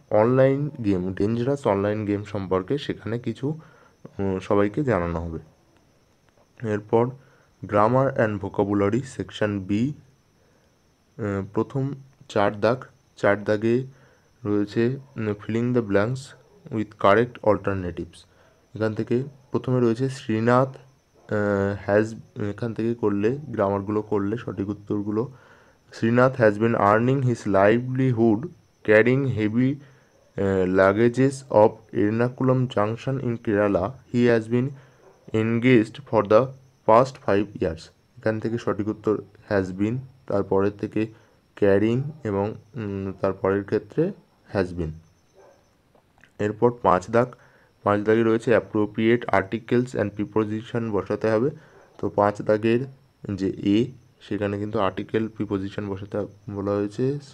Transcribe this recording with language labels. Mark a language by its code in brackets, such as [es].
[bn] Online game, dangerous online game সম্পর্কে সেখানে কিছু সবাইকে জানানো হবে। এরপর grammar and vocabulary section B, প্রথম 4 দাগে রয়েছে [en] Filling the blanks with correct alternatives. [bn] এখান থেকে প্রথমে রয়েছে শ্রীনাথ হ্যাজ, এখান থেকে করলে গ্রামারগুলো করলে সঠিক উত্তরগুলো: [en] Srinath has been earning his livelihood carrying heavy luggages of Ernakulam Junction in Kerala. He has been engaged for the past 5 years. [bn] এখান থেকে সঠিক উত্তর হ্যাজ বিন, তারপরের থেকে ক্যারিং এবং তারপরের ক্ষেত্রে হ্যাজ বিন। এরপর 5 দাগে রয়েছে [en] appropriate articles and preposition [bn] বসাতে হবে। তো 5 দাগের যে এ, সেখানে কিন্তু আর্টিকেল প্রিপোজিশন বসাতে বলা হয়েছে।